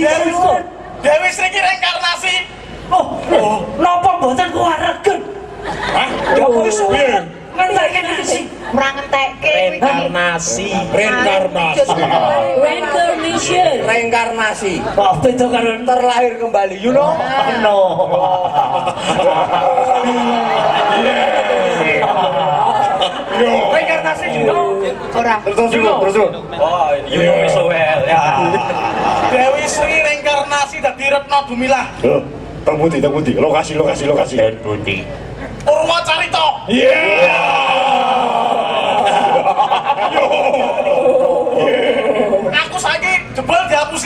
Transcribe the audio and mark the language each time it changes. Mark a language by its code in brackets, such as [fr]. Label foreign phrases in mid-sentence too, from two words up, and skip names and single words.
[jv] Dewi Sri iki reinkarnasi. napa mboten kuwaregen? Hah? Jopo iso ngentekake Kurang ngetekke Reinkarnasi. Reinkarnasi. Wah, beda karo [id] Terlahir kembali, [en] you know? no. [jv] Reinkarnasi, [en] you know? [jv] ora. Terus. [en] Oh, you know me so well. [jv] Ya. Dewi Sri reinkarnasi dadi Retno Dumilah. Teng Pundi. Lokasi. Pundi. Purwacarita. Aku saiki jebol dihapusi.